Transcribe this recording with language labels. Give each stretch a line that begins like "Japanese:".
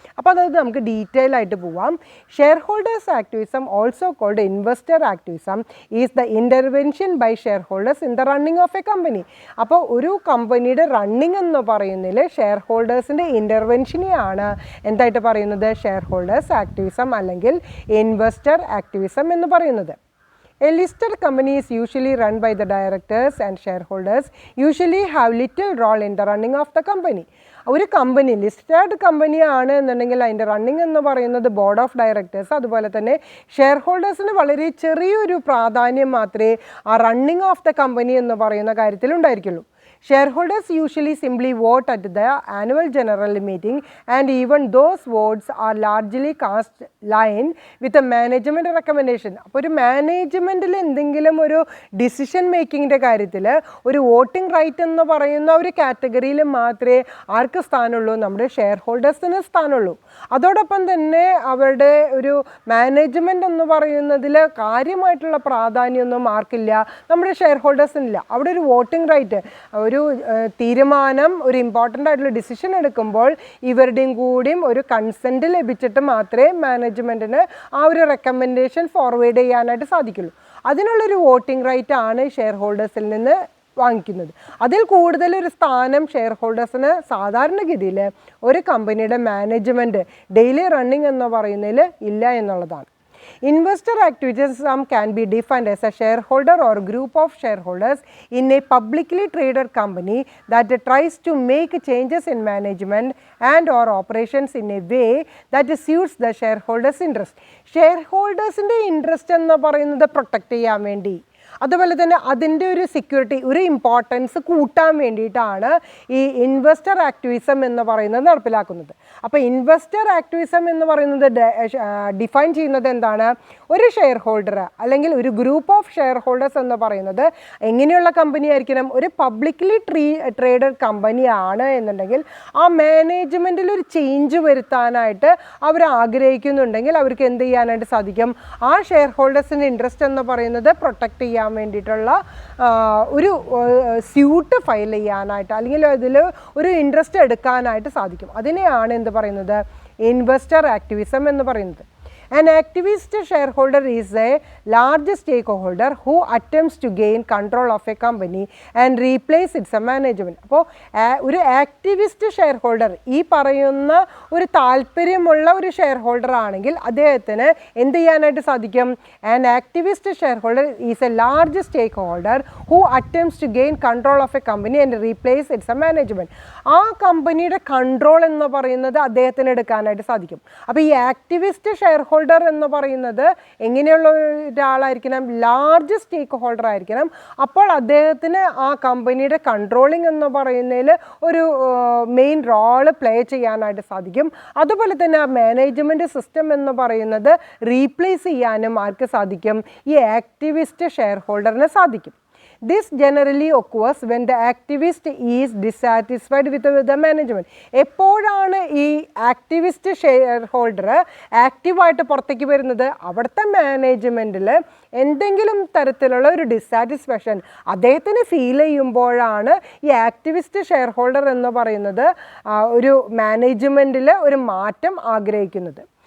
Malayalam: അപ്പോൾ അതായത് നമുക്ക് ഡീറ്റെയിൽ ആയിട്ട് പോവാം.
English: Share holders activism, also called investor activism, is the intervention by share holders in the running of a company.
Malayalam: അപ്പോൾ ഒരു കമ്പനിയുടെ റണ്ണിങ് എന്ന് പറയുന്നതിൽ ഷെയർ ഹോൾഡേഴ്സിൻ്റെ ഇൻ്റർവെൻഷനെയാണ് എന്തായിട്ട് പറയുന്നത്? ഷെയർ ഹോൾഡേഴ്സ് ആക്ടിവിസം അല്ലെങ്കിൽ ഇൻവെസ്റ്റർ ആക്ടിവിസം എന്ന് പറയുന്നത്.
English: A listed company is usually run by the directors and shareholders usually have little role in the running of the company.
Malayalam: ഒരു കമ്പനി ലിസ്റ്റഡ് കമ്പനി ആണ് എന്നുണ്ടെങ്കിൽ അതിൻ്റെ റണ്ണിങ് എന്ന് പറയുന്നത് ബോർഡ് ഓഫ് ഡയറക്ടേഴ്സ് അതുപോലെ തന്നെ ഷെയർ ഹോൾഡേഴ്സിന് വളരെ ചെറിയൊരു പ്രാധാന്യം മാത്രമേ ആ റണ്ണിങ് ഓഫ് ദ കമ്പനി എന്ന് പറയുന്ന കാര്യത്തിൽ ഉണ്ടായിരിക്കുള്ളൂ.
English: Shareholders usually simply vote at the annual general meeting and even those votes are largely cast line with a management recommendation.
Malayalam: അപ്പോൾ ഒരു മാനേജ്മെൻറ്റിൽ എന്തെങ്കിലും ഒരു ഡിസിഷൻ മേക്കിങ്ങിൻ്റെ കാര്യത്തിൽ ഒരു വോട്ടിംഗ് റൈറ്റ് എന്ന് പറയുന്ന ഒരു കാറ്റഗറിയിൽ മാത്രമേ ആർക്ക് സ്ഥാനമുള്ളൂ? നമ്മുടെ ഷെയർ ഹോൾഡേഴ്സിന് സ്ഥാനമുള്ളൂ. അതോടൊപ്പം തന്നെ അവരുടെ ഒരു മാനേജ്മെൻറ്റ് എന്ന് പറയുന്നതിൽ കാര്യമായിട്ടുള്ള പ്രാധാന്യമൊന്നും ആർക്കില്ല? നമ്മുടെ ഷെയർ ഹോൾഡേഴ്സിനില്ല. അവിടെ ഒരു വോട്ടിംഗ് റൈറ്റ്, ഒരു തീരുമാനം, ഒരു ഇമ്പോർട്ടൻ്റ് ആയിട്ടുള്ള ഡിസിഷൻ എടുക്കുമ്പോൾ ഇവരുടെയും കൂടിയും ഒരു കൺസെൻറ്റ് ലഭിച്ചിട്ട് മാത്രമേ മാനേജ്മെൻറ്റിന് ആ ഒരു റെക്കമെൻഡേഷൻ ഫോർവേഡ് ചെയ്യാനായിട്ട് സാധിക്കുള്ളൂ. അതിനുള്ളൊരു വോട്ടിംഗ് റൈറ്റ് ആണ് ഷെയർ ഹോൾഡേഴ്സിൽ നിന്ന് വാങ്ങിക്കുന്നത്. അതിൽ കൂടുതലൊരു സ്ഥാനം ഷെയർ ഹോൾഡേഴ്സിന് സാധാരണഗതിയിൽ ഒരു കമ്പനിയുടെ മാനേജ്മെൻറ്റ് ഡെയിലി റണ്ണിങ് എന്ന് പറയുന്നതിൽ ഇല്ല എന്നുള്ളതാണ്.
English: Investor activism can be defined as a shareholder or group of shareholders in a publicly traded company that tries to make changes in management and or operations in a way that suits the shareholders' interest.
Malayalam: Shareholders' interest എന്ന് പറയുന്നത് protect ചെയ്യാൻ വേണ്ടി, അതുപോലെ തന്നെ അതിൻ്റെ ഒരു security, ഒരു importance കൂട്ടാൻ വേണ്ടിയിട്ടാണ് ഈ ഇൻവെസ്റ്റർ ആക്ടിവിസം എന്ന് പറയുന്നത് നടപ്പിലാക്കുന്നത്. അപ്പോൾ ഇൻവെസ്റ്റർ ആക്ടിവിസം എന്ന് പറയുന്നത് ഡിഫൈൻ ചെയ്യുന്നത് എന്താണ്? ഒരു ഷെയർ ഹോൾഡർ അല്ലെങ്കിൽ ഒരു ഗ്രൂപ്പ് ഓഫ് ഷെയർ ഹോൾഡേഴ്സ് എന്ന് പറയുന്നത് എങ്ങനെയുള്ള കമ്പനി ആയിരിക്കണം? ഒരു പബ്ലിക്ലി ട്രേഡഡ് കമ്പനിയാണ് എന്നുണ്ടെങ്കിൽ ആ മാനേജ്മെൻറ്റിൽ ഒരു ചേഞ്ച് വരുത്താനായിട്ട് അവർ ആഗ്രഹിക്കുന്നുണ്ടെങ്കിൽ അവർക്ക് എന്ത് ചെയ്യാനായിട്ട് സാധിക്കും? ആ ഷെയർ ഹോൾഡേഴ്സിൻ്റെ ഇൻട്രസ്റ്റ് എന്ന് പറയുന്നത് പ്രൊട്ടക്റ്റ് ചെയ്യാൻ വേണ്ടിയിട്ടുള്ള ഒരു സ്യൂട്ട് ഫയൽ ചെയ്യാനായിട്ട് അല്ലെങ്കിൽ അതിൽ ഒരു ഇൻട്രസ്റ്റ് എടുക്കാനായിട്ട് സാധിക്കും. അതിനെയാണ് എന്ത് പറയുന്നത്? ഇൻവെസ്റ്റർ ആക്ടിവിസം എന്ന് പറയുന്നത്.
English: An activist shareholder is a large stakeholder who attempts to gain control of a company and replace its management.
Malayalam: അപ്പോൾ ഒരു ആക്ടിവിസ്റ്റ് ഷെയർ ഹോൾഡർ ഈ പറയുന്ന ഒരു താല്പര്യമുള്ള ഒരു ഷെയർ ഹോൾഡർ ആണെങ്കിൽ അദ്ദേഹത്തിന് എന്ത് ചെയ്യാനായിട്ട് സാധിക്കും?
English: An activist shareholder is a large stakeholder who attempts to gain control of a company and replace its management.
Malayalam: ആ കമ്പനിയുടെ കൺട്രോൾ എന്ന് പറയുന്നത് അദ്ദേഹത്തിന് എടുക്കാനായിട്ട് സാധിക്കും. അപ്പോൾ ഈ ആക്ടിവിസ്റ്റ് ഷെയർ ഹോൾഡർ എന്ന് പറയുന്നത് എങ്ങനെയുള്ള ഒരാളായിരിക്കണം? ലാർജ് സ്റ്റേക്ക് ഹോൾഡർ ആയിരിക്കണം. അപ്പോൾ അദ്ദേഹത്തിന് ആ കമ്പനിയുടെ കൺട്രോളിംഗ് എന്ന് പറയുന്നതിൽ ഒരു മെയിൻ റോള് പ്ലേ ചെയ്യാനായിട്ട് സാധിക്കും. അതുപോലെ തന്നെ ആ മാനേജ്മെൻറ്റ് സിസ്റ്റം എന്ന് പറയുന്നത് റീപ്ലേസ് ചെയ്യാനും ആർക്ക് സാധിക്കും? ഈ ആക്ടിവിസ്റ്റ് ഷെയർ ഹോൾഡറിന് സാധിക്കും.
English: This generally occurs when the activist is dissatisfied with the management.
Malayalam: എപ്പോഴാണ് ഈ ആക്ടിവിസ്റ്റ് ഷെയർ ഹോൾഡർ ആക്റ്റീവായിട്ട് പുറത്തേക്ക് വരുന്നത്? അവിടുത്തെ മാനേജ്മെൻറ്റിൽ എന്തെങ്കിലും തരത്തിലുള്ള ഒരു ഡിസാറ്റിസ്ഫാക്ഷൻ അദ്ദേഹത്തിന് ഫീൽ ചെയ്യുമ്പോഴാണ് ഈ ആക്ടിവിസ്റ്റ് ഷെയർ ഹോൾഡർ എന്ന് പറയുന്നത് ഒരു മാനേജ്മെൻറ്റിൽ ഒരു മാറ്റം ആഗ്രഹിക്കുന്നത്.